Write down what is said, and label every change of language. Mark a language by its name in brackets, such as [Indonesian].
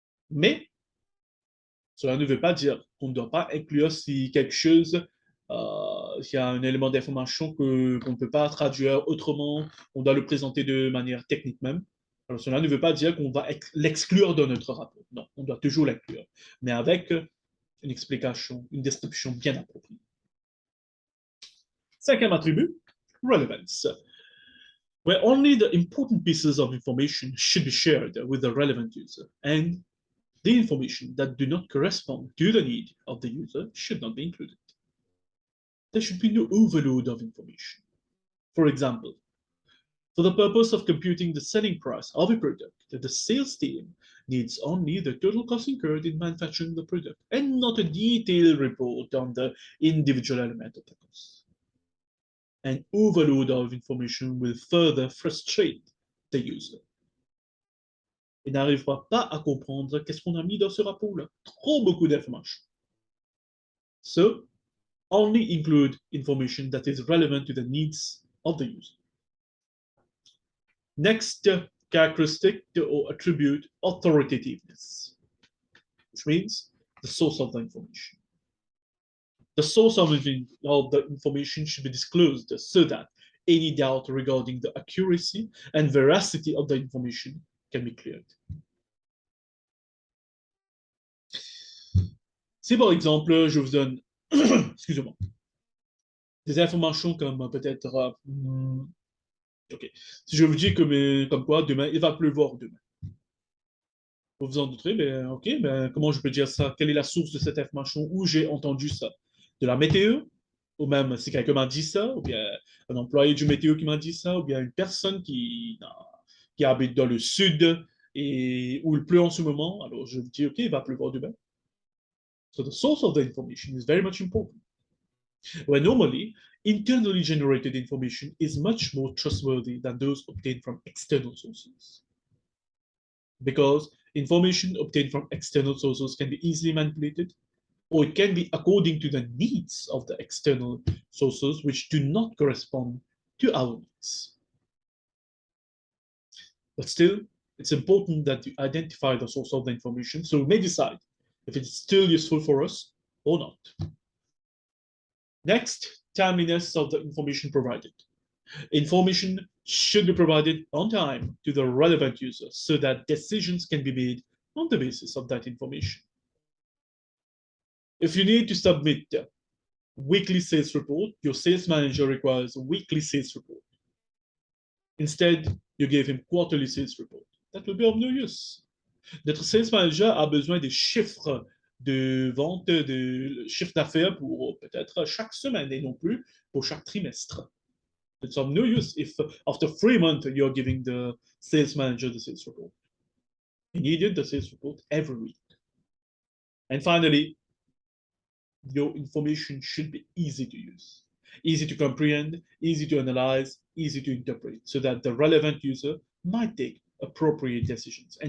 [French] Mais cela ne veut pas dire qu'on ne doit pas inclure si quelque chose, s'il y a un élément d'information qu'on ne peut pas traduire autrement, on doit le présenter de manière technique même. Alors, cela ne veut pas dire qu'on va l'exclure de notre rapport. Non, on doit toujours l'inclure, mais avec une explication, une description bien appropriée. Cinquième attribut, [English] relevance, where only the important pieces of information should be shared with the relevant user, and the information that do not correspond to the need of the user should not be included. There should be no overload of information. For example, for the purpose of computing the selling price of a product, the sales team needs only the total cost incurred in manufacturing the product and not a detailed report on the individual element of the cost. An overload of information will further frustrate the user. [French] Il n'arrivera pas à comprendre qu'est-ce qu'on a mis dans ce rapport-là. Trop beaucoup d'informations. [English] So, only include information that is relevant to the needs of the user. Next characteristic or attribute, authoritativeness, which means the source of the information. The source of the information should be disclosed so that any doubt regarding the accuracy and veracity of the information can be cleared. [French] Si par exemple, je vous donne, excusez-moi, des informations comme peut-être, ok, si je vous dis comme quoi demain, il va pleuvoir demain. Vous vous en douterez, mais ok, ben, comment je peux dire ça? Quelle est la source de cette information? Où j'ai entendu ça? De la météo? ou même si quelqu'un m'a dit ça, ou bien un employé du météo qui m'a dit ça, ou bien une personne qui habite dans le sud et où il pleut en ce moment, alors je me dis, OK, il va pleuvoir demain. [English] So the source of the information is very much important. Where normally, internally generated information is much more trustworthy than those obtained from external sources. Because information obtained from external sources can be easily manipulated, or it can be according to the needs of the external sources, which do not correspond to our needs. But still, it's important that you identify the source of the information so we may decide if it's still useful for us or not. Next, timeliness of the information provided. Information should be provided on time to the relevant user so that decisions can be made on the basis of that information. If you need to submit a weekly sales report, your sales manager requires a weekly sales report. Instead, you give him quarterly sales report. That will be of no use. [French] Notre sales manager a besoin des chiffres de vente, de chiffre d'affaires pour peut-être chaque semaine et non plus pour chaque trimestre. [English] It's of no use if after 3 months you're giving the sales manager the sales report. He needed the sales report every week. And finally, your information should be easy to use, easy to comprehend, easy to analyze, easy to interpret, so that the relevant user might take appropriate decisions.